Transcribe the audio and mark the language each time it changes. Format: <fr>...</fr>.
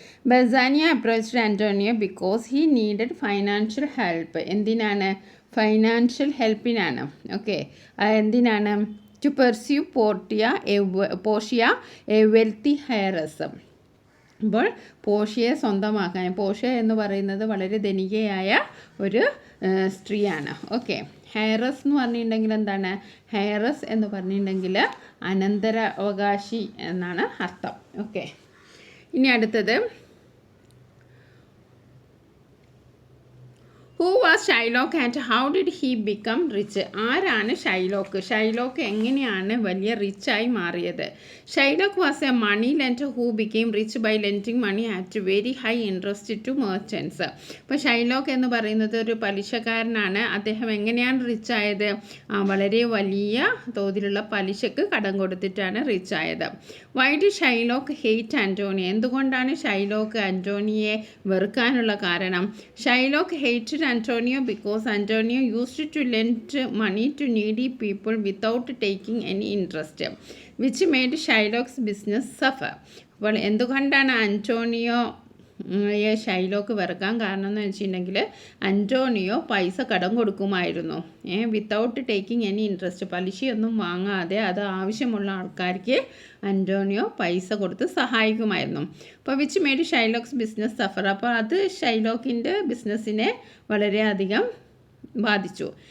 <en>Bassanio approached Antonio because he needed financial help.</en> <ml>എന്തിനാണ്? Financial ഹെൽപ്പിനാണ്. Okay, എന്തിനാണ്?</ml> <en>To pursue Portia, a wealthy heiress.</en> <ml>അപ്പോൾ പോർഷ്യയെ സ്വന്തമാക്കാൻ, Portia എന്ന് പറയുന്നത് വളരെ ധനികയായ ഒരു സ്ത്രീയാണ്. ഓക്കെ, ഹെയറസ് എന്ന് പറഞ്ഞിട്ടുണ്ടെങ്കിൽ എന്താണ്? ഹെയറസ് എന്ന് പറഞ്ഞിട്ടുണ്ടെങ്കിൽ അനന്തരാവകാശി എന്നാണ് അർത്ഥം. ഓക്കെ, ഇനി അടുത്തത്:</ml> <en>Who was Shylock and how did he become rich?</en> <ml>ആരാണ് ഷൈലോക്ക്? ഷൈലോക്ക് എങ്ങനെയാണ് വലിയ റിച്ചായി മാറിയത്?</ml> <en>Shylock was a money lender who became rich by lending money at very high interest to merchants.</en> <ml>അപ്പോൾ ഷൈലോക്ക് എന്ന് പറയുന്നത് ഒരു പലിശക്കാരനാണ്. അദ്ദേഹം എങ്ങനെയാണ് റിച്ചായത്? വളരെ വലിയ തോതിലുള്ള പലിശക്ക് കടം കൊടുത്തിട്ടാണ് റിച്ചായത്.</ml> <en>Why did Shylock hate Antonio?</en> <ml>എന്തുകൊണ്ടാണ് ഷൈലോക്ക് ആൻറ്റോണിയെ വെറുക്കാനുള്ള കാരണം?</ml> <en>Shylock hated Antonio because Antonio used to lend money to needy people without taking any interest, which made Shylock's business suffer.</en> <ml>അപ്പോൾ എന്തുകൊണ്ടാണ് ആൻറ്റോണിയോ ഷൈലോക്ക് വെറുക്കാൻ കാരണം എന്ന് വെച്ചിട്ടുണ്ടെങ്കിൽ അന്റോണിയോ പൈസ കടം കൊടുക്കുമായിരുന്നു.</ml> <en>without taking any interest,</en> <ml>പലിശയൊന്നും വാങ്ങാതെ അത് ആവശ്യമുള്ള ആൾക്കാർക്ക് അന്റോണിയോ പൈസ കൊടുത്ത് സഹായിക്കുമായിരുന്നു. അപ്പോൾ</ml> <en>Which made Shylock's business suffer.</en> <ml>അപ്പോൾ അത് ഷൈലോക്കിൻ്റെ ബിസിനസ്സിനെ വളരെയധികം ബാധിച്ചു.</ml>